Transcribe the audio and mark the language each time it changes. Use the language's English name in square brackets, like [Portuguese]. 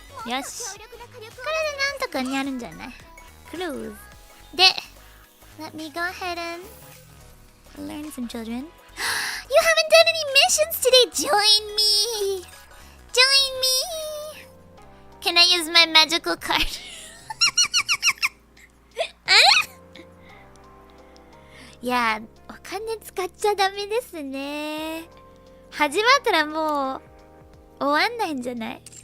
[Japanese] よし。これでなんとかになるんじゃない? [English] Close. で、let me go ahead and learn some children. You haven't done any missions today. Join me. Join me. Can I use my magical card? [Japanese] いや、お金使っちゃダメですね。始まったらもう終わんないんじゃない？